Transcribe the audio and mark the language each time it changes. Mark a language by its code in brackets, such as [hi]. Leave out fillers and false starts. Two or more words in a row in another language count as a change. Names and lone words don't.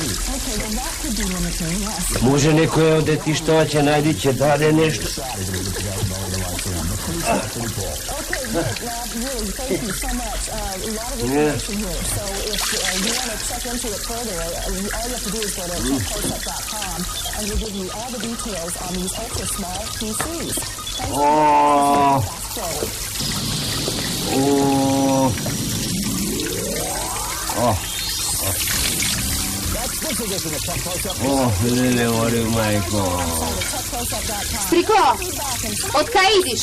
[mk] Може некој од детиштава ќе најде, ќе даде нешто. [en] Really, thank you so much. A lot of information here. So if you want to check into it further, all you have to do is go to techcloseup.com and we'll give you all the details on these ultra small PCs. Thanks [mk] леле, ори мајко. Стрико, од кај идиш?